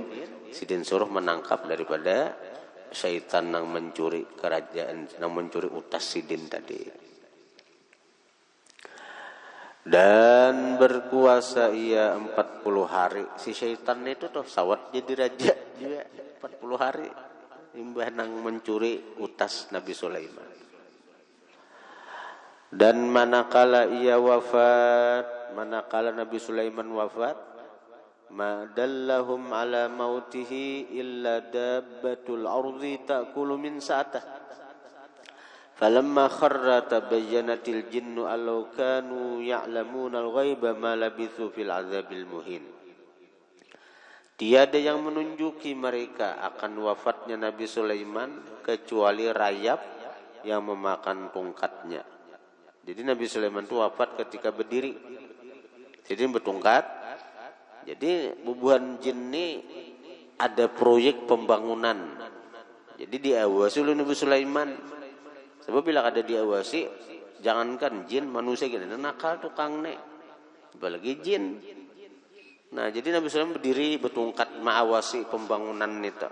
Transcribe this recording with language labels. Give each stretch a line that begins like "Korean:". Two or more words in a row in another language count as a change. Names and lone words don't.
Banjar: Sidin suruh menangkap daripada syaitan yang mencuri kerajaan, yang mencuri utas Sidin tadi.
Indonesian: Dan berkuasa ia 40 hari.
Banjar: Si syaitan itu tuh sawat jadi raja juga 40 hari. Imbah nang mencuri utas Nabi Sulaiman.
Indonesian: Dan manakala ia wafat, manakala Nabi Sulaiman wafat,
Arabic: ما دلهم على موته إلا دابة الأرض تأكل منسأته فلما خر تبينت الجن أن لو كانوا يعلمون الغيب ما لبثوا في العذاب المهين.
Indonesian: Tiada yang menunjuki mereka akan wafatnya Nabi Sulaiman kecuali rayap yang memakan tongkatnya. Jadi Nabi Sulaiman itu wafat ketika berdiri. Jadi bertongkat.
Banjar: Jadi bubuhan jin ini ada proyek pembangunan.
Indonesian: Jadi diawasi oleh Nabi Sulaiman. Sebab bila ada diawasi, jangankan jin, manusia gini nakal tukang nek. Apalagi jin. Nah, jadi Nabi Sulaiman berdiri bertongkat mengawasi pembangunan itu.